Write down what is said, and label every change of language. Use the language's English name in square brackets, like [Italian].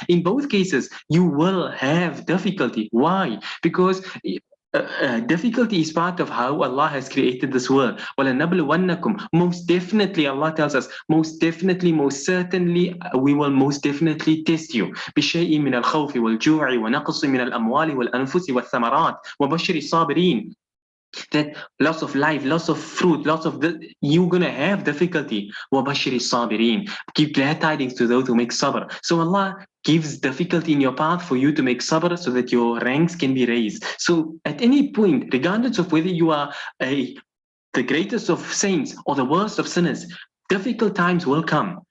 [English] In both cases, you will have difficulty. Why? Because difficulty is part of how Allah has created this world. Most definitely, Allah tells us, most definitely, most certainly, we will most definitely test you. [Arabic] بشيء من الخوف والجوع ونقص من الأموال والأنفس والثمرات وبشر الصابرين. [English] That loss of life, loss of fruit, loss of you're gonna have difficulty. [Arabic] وَبَشِّرِ الصَّابِرِينَ. [English] Give glad tidings to those who make sabr. So Allah gives difficulty in your path for you to make sabr so that your ranks can be raised. So at any point, regardless of whether you are the greatest of saints or the worst of sinners, difficult times will come.